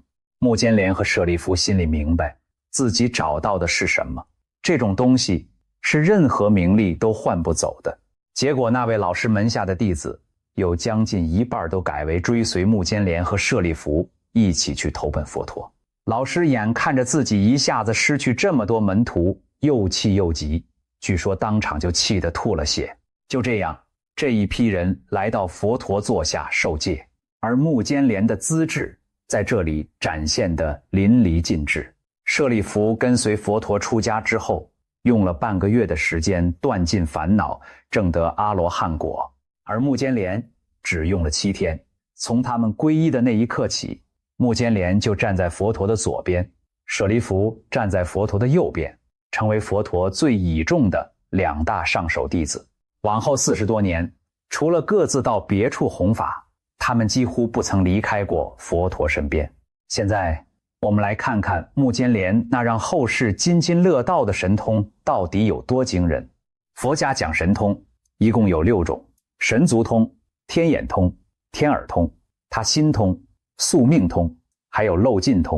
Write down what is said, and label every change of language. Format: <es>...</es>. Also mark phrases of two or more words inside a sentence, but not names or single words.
<zh>目犍連和舍利弗心裡明白，自己找到的是什麼，這種東西是任何名利都換不走的。結果那位老師門下的弟子有將近一半都改為追隨目犍連和舍利弗一起去投奔佛陀。老師眼看着自己一下子失去這麼多門徒，又氣又急，據說當場就氣得吐了血。就這樣，這一批人來到佛陀座下受戒，而目犍連的資質在這裡展現得淋漓盡致。舍利弗跟隨佛陀出家之後，用了半個月的時間斷盡煩惱，證得阿羅漢果，而目犍連只用了7天。從他們皈依的那一刻起，目犍連就站在佛陀的左邊，舍利弗站在佛陀的右邊，成為佛陀最倚重的2大上首弟子。往後40多年，除了各自到別處弘法，他們幾乎不曾離開過佛陀身邊。現在我們來看看目犍連那讓後世津津樂道的神通到底有多驚人。佛家講神通一共有6種：神足通、天眼通、天耳通、他心通、宿命通，還有漏盡通。</zh>